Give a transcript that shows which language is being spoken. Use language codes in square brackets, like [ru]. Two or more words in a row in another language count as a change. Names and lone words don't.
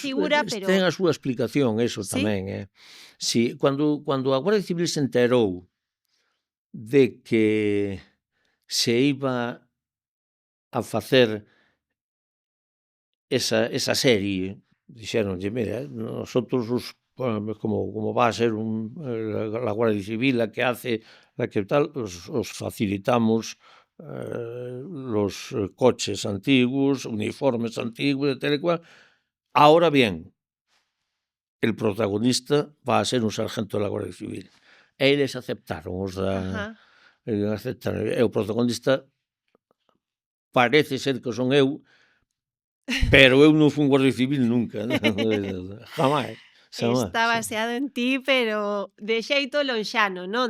[gl] túa figura, ten pero a súa explicación eso sí? tamén, Si, cando a Garda Civil se enterou de que se iba a facer esa serie, dixéronlle: [es] "Mira, nosotros como va a ser la Guardia Civil la que hace, la que tal, os facilitamos, los coches antiguos, uniformes antiguos, [gl] e tal e cual. [es] Ahora bien, el protagonista va a ser un sargento de la Guardia Civil". [gl] E eles aceptaron, Ajá. aceptaron, e o protagonista parece ser que son eu, pero eu non fun guardia civil nunca, jamais, xamais, Está sí. baseado en ti, pero de xeito lonxano, non?